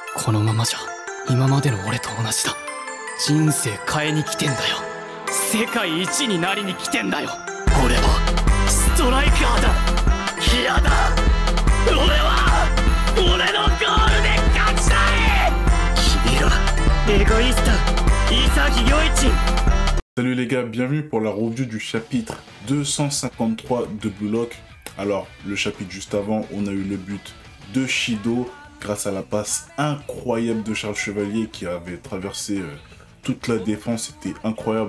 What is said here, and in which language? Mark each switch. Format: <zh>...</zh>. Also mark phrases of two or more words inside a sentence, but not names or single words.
<ja>このままじゃ今までの俺と同じだ。人生変えに来てんだよ。世界一になりに来てんだよ。俺はストライカーだ。嫌だ。俺のゴールで勝ちたい。君らエゴイスト、潔良一。</ja> <fr>Salut les gars, bienvenue pour la review du chapitre 253 de Blue Lock. Alors, le chapitre juste avant, on a eu le but de Shido grâce à la passe incroyable de Charles Chevalier qui avait traversé toute la défense. C'était incroyable.</fr>